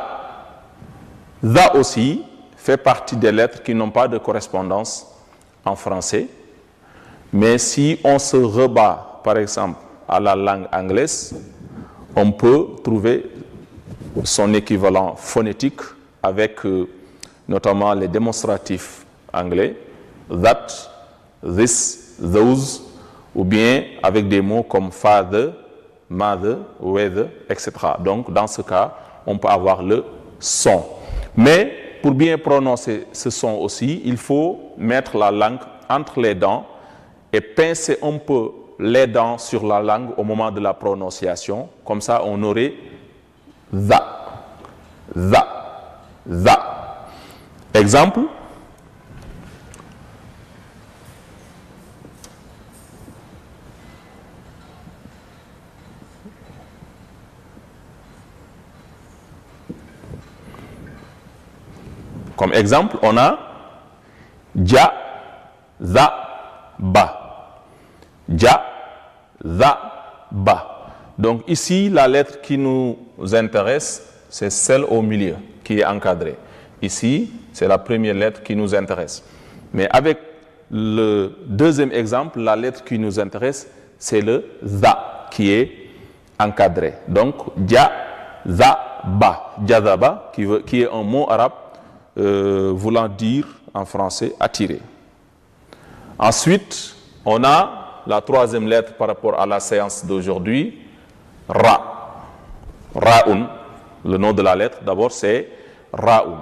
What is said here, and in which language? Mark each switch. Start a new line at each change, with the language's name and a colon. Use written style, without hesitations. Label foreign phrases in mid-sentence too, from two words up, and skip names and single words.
French: Za aussi fait partie des lettres qui n'ont pas de correspondance en français. Mais si on se rebat, par exemple, à la langue anglaise, on peut trouver son équivalent phonétique avec notamment les démonstratifs anglais,
English: that, this, those,
French: ou bien avec des mots comme
English: father, mother, weather,
French: etc. Donc, dans ce cas, on peut avoir le son. Mais, pour bien prononcer ce son aussi, il faut mettre la langue entre les dents et pincer un peu les dents sur la langue au moment de la prononciation. Comme ça, on aurait za, za, za. Exemple. Comme exemple, on a ja, za, ba. Ja, za, ba. Donc ici, la lettre qui nous intéresse, c'est celle au milieu qui est encadrée. Ici, c'est la première lettre qui nous intéresse. Mais avec le deuxième exemple, la lettre qui nous intéresse, c'est le za qui est encadré. Donc, ja, za, ba. Jazaba, qui est un mot arabe voulant dire en français attirer. Ensuite, on a la troisième lettre par rapport à la séance d'aujourd'hui, ra. Raoun, le nom de la lettre d'abord c'est Raoun.